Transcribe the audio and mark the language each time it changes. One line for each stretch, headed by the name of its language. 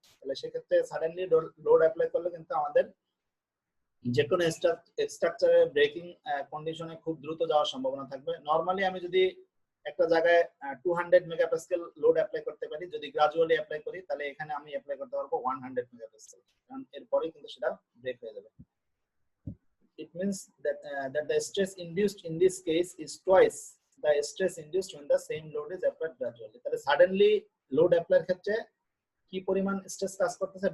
Bangla: তাহলে সেক্ষেত্রে suddenly load apply করলে কিন্তু আমাদের যে কোনো স্ট্রাকচারের ব্রেকিং কন্ডিশনে খুব দ্রুত যাওয়ার সম্ভাবনা থাকবে। নরমালি আমি যদি একটা জায়গায় 200 মেগাপ্যাসকেল লোড অ্যাপ্লাই করতে পারি, যদি গ্রাজুয়ালি অ্যাপ্লাই করি তাহলে এখানে আমি অ্যাপ্লাই করতে পারবো 100 মেগাপ্যাসকেল, কারণ এরপরে কিন্তু সেটা ব্রেক হয়ে যাবে।
English: It means that the stress induced in this case is twice the stress induced when the same load is applied gradually.
Bangla: তাহলে সাডেনলি লোড অ্যাপ্লাইয়ের ক্ষেত্রে কি পরিমাণ স্ট্রেস কাজ করতেছে?